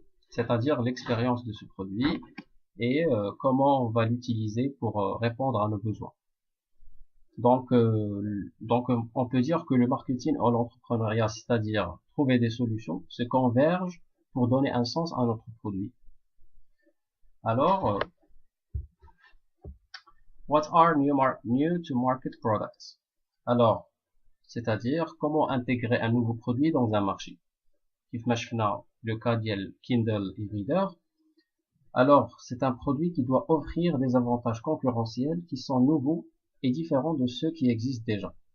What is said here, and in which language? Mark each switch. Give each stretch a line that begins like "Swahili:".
French: C'est-à-dire l'expérience de ce produit et comment on va l'utiliser pour répondre à nos besoins. Donc on peut dire que le marketing ou l'entrepreneuriat, c'est-à-dire trouver des solutions, se convergent pour donner un sens à notre produit. Alors,
English: what are new to market products?
French: Alors, c'est-à-dire comment intégrer un nouveau produit dans un marché. Le cas de Kindle e-reader. Alors, c'est un produit qui doit offrir des avantages concurrentiels qui sont nouveaux et différents de ceux qui existent déjà.